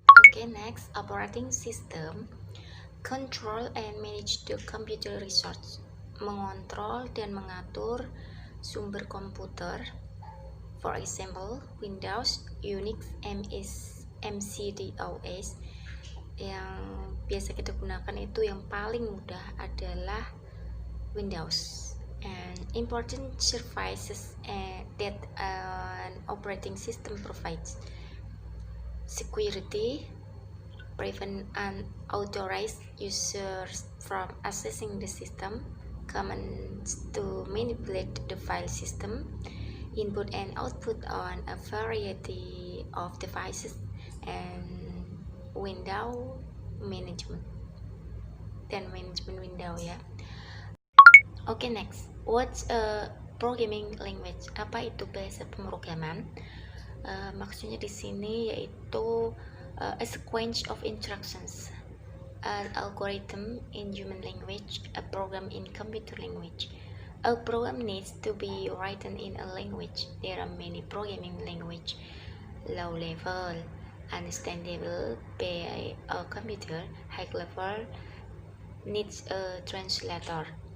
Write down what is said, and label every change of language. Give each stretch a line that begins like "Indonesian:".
English: Okay, next, operating system, control and manage the computer resource,
Indonesian: mengontrol dan mengatur sumber komputer.
English: For example, Windows, Unix, MS, MC-DOS.
Indonesian: Yang biasa kita gunakan itu yang paling mudah adalah Windows.
English: And important services that an operating system provides: security, prevent unauthorized users from accessing the system, commands to manipulate the file system, input and output on a variety of devices, and window management
Indonesian: dan management window ya.
English: Okay, next, what's a programming language?
Indonesian: Apa itu bahasa pemrograman? Maksudnya di sini yaitu
English: a sequence of instructions, an algorithm in human language, a program in computer language. A program needs to be written in a language. There are many programming language, low level, understandable by a computer, high level, needs a translator.